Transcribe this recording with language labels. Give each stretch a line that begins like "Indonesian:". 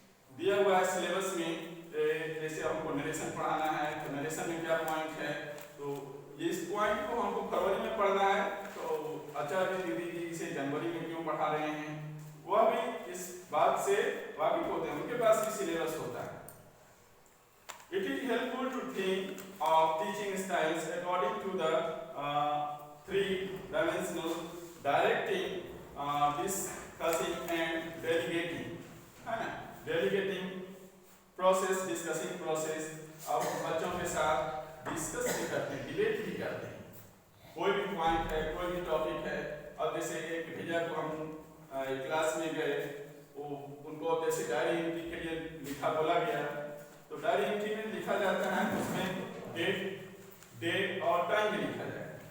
Hindi: दिया हुआ है सिलेबस में, जैसे हमको नरेशन पढ़ाना है तो नरेशन में क्या पॉइंट है, तो इस पॉइंट को हमको फरवरी में पढ़ना है तो आचार्य दीदी जी इसे जनवरी में क्यों पढ़ा रहे हैं, वह भी इस बात से वाकिफ होते हैं, उनके पास भी सिलेबस होता है।
English: It is helpful to think of teaching styles according to the 3-dimensional directing, discussing and delegating,
Hindi: है ना,
English: delegating process, discussing process।
Hindi: अब बच्चों के साथ डिस्कस भी करते हैं, डिबेट भी करते हैं, कोई भी पॉइंट है, कोई भी टॉपिक है। अब जैसे एक भैया को हम क्लास में गए, वो उनको जैसे डायरी एंट्री के लिए लिखा बोला गया, तो डायरी एंट्री में लिखा जाता है उसमें डेट और टाइम भी लिखा जाए।